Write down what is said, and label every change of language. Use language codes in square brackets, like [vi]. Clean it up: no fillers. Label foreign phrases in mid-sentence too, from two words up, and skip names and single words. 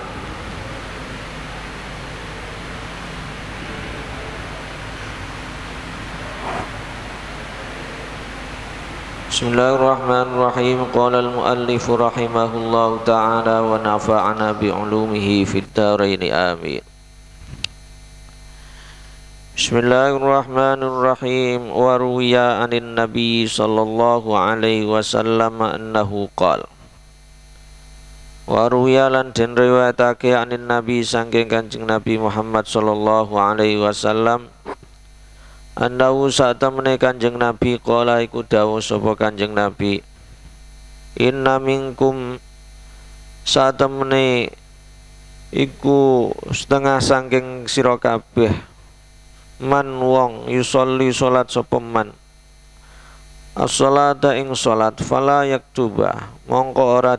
[ar] بسم الله الرحمن الرحيم. قال المؤلف رحمه الله تعالى ونفعنا بعلومه في الدارين آمين. بسم الله الرحمن الرحيم. وروي عن النبي صلى الله عليه وسلم أنه قال. وروي [jv] lan den riwayatake [ar] عن النبي [jv] saking Kanjeng Nabi Muhammad [ar] صلى الله عليه وسلم أنه [jv] satamene Kanjeng Nabi qala iku dawuh sapa Kanjeng Nabi, [ar] إن منكم [jv] satamene iku setengah saking sira kabeh man wong yusolli salat sapa [ar] من الصلاة [jv] ing salat [ar] فلا يكتب [jv] mongko ora